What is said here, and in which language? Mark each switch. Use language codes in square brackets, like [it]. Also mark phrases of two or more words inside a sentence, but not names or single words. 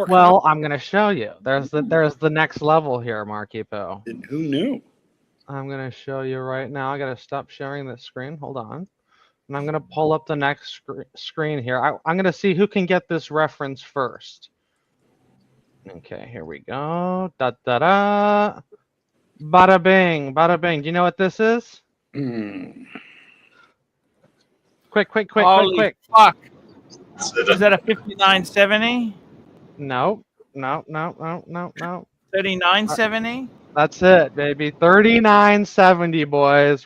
[en] Well, I'm going to show you. There's the next level here, Markipo. Who knew? I'm going to show you right now. I got to stop sharing the screen. Hold on. And I'm going to pull up the next screen here. I'm going to see who can get this reference first. Okay, here we go. Da da da. Bada bing, bada bing. Do you know what this is? Quick. Holy fuck. Is that a 5970? No. 3970? That's it, baby. 3970, boys.